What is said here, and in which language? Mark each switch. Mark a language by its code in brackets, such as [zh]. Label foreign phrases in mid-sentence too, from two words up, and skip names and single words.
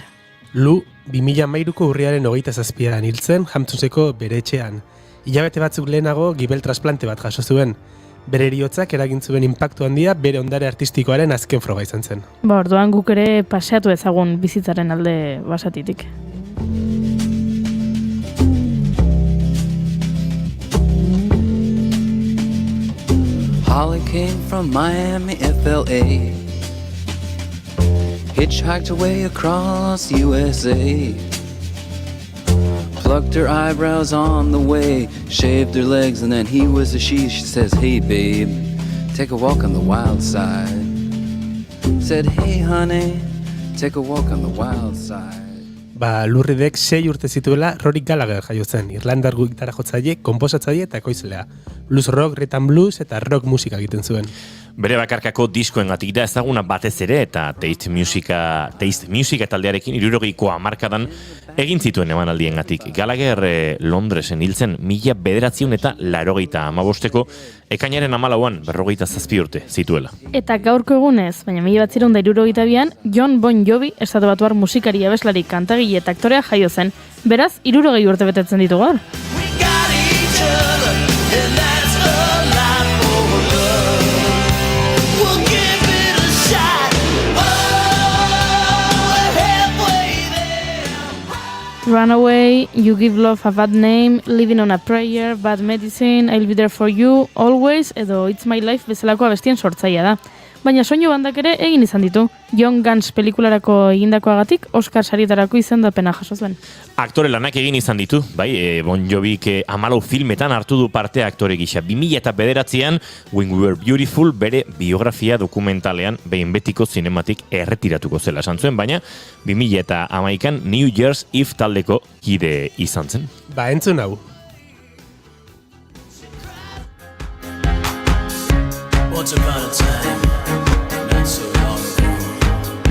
[eu] Lou 2013ko urriaren 27an hiltzen Hamptonseko bere etxean. Hilabete batzuk lehenago gibel trasplante bat jaso zuen. Bere heriotzak eragin zuen inpaktu handia bere ondare artistikoaren azken froga izan zen. Orduan guk ere paseatu ezagun bizitzaren alde basatitik. [en] Holly came from Miami, FLA. Hitchhiked away across USA. Plucked her eyebrows on the way, shaved her legs, and then he was a she. She says, hey babe, take a walk on the wild side. Said, hey honey, take a walk on the wild side. [eu] Lou Reedek 6 urte zituela Rory Gallagher jaio zen, irlandar gitara jotzaile, konposatzaile eta ekoizlea. [en] Blues rock, rhythm blues [eu] eta rock musika egiten zuen. Bere bakarkako diskoengatik da ezaguna batez ere eta Taste Music taldearekin 70ko hamarkadan egin zituen emanaldiengatik. Gallagher Londresen hiltzen 1985ko ekainaren 14an 47 urte zituela. Eta gaurko egunez, baina 1962an Jon Bon Jovi estatubatuar musikari, abeslari, kantagile eta aktorea jaio zen. Beraz, 60 urte betetzen ditu gaur. Runaway, You Give Love a Bad Name, Living on a Prayer, Bad Medicine, I'll Be There For You, Always, edo It's My Life bezalako abestien sortzailea da. Baina soinu bandak ere egin izan ditu. Young Guns pelikularako egindakoagatik Oscar sarietarako izendapena jaso zuen. Aktore lanak egin izan ditu, bai, Bon Jovik 14 filmetan hartu du parte aktore gisa. 2009an When We Were Beautiful bere biografia dokumentalean behin betiko zinematik erretiratuko zela esan zuen, baina 2011an New Year's Eve taldeko kide izan zen. Entzun hau. [en] Once upon a time, not so long ago,